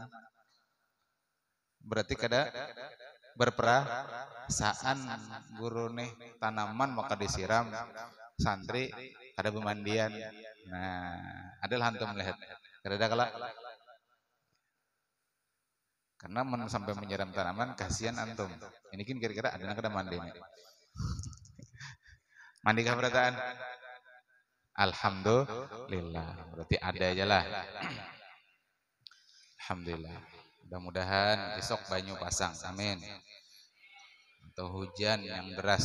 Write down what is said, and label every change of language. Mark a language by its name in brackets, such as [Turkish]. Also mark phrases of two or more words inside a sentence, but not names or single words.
[Banjar] Berarti kada berperasaan guru nih tanaman maka disiram, santri kada pemandian. [Indonesian] Nah, adalah antum lihat. [Banjar] Kada kalau karena sampai menyiram tanaman, kasihan antum. Ini kan kira-kira ada yang kada mandi nih. Mandi kah berataan? [Indonesian] Alhamdulillah. Berarti ada aja lah. Alhamdulillah. Mudah-mudahan besok banyu pasang. Amin. Atau hujan yang deras.